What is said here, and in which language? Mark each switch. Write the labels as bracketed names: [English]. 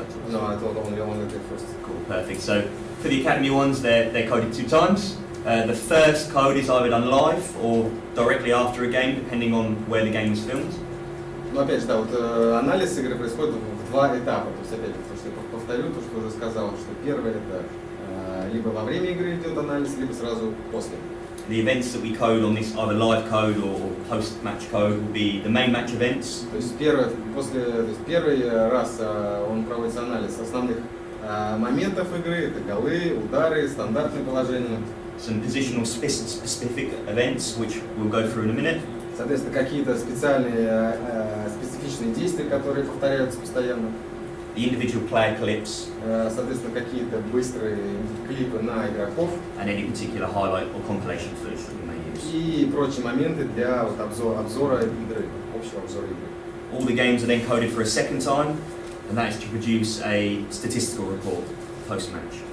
[English] No, I thought only the first. Cool, perfect. So, for the academy ones, they're coded 2 times. The first code is either done live or directly after a game, depending on where the game was filmed. [Russian] Но опять же, да, вот анализ игры происходит в 2 этапа. То есть опять, то, что я повторю, то, что уже сказал, что первое это либо во время игры идет анализ, либо сразу после. [English] The events that we code on this, either live code or post-match code, will be the main match events. [Russian] То есть первый раз он проводится анализ основных моментов игры, это голы, удары, стандартные положения. [English] Some positional specific events, which we'll go through in a minute. [Russian] Соответственно, какие-то специальные, специфичные действия, которые повторяются постоянно. [English] The individual player clips. [Russian] Соответственно, какие-то быстрые клипы на игроков. [English] And any particular highlight or compilation footage that we may use. [Russian] И прочие моменты для вот, обзора игры, общего обзора игры. [English] All the games are then coded for a second time, and that is to produce a statistical report post-match.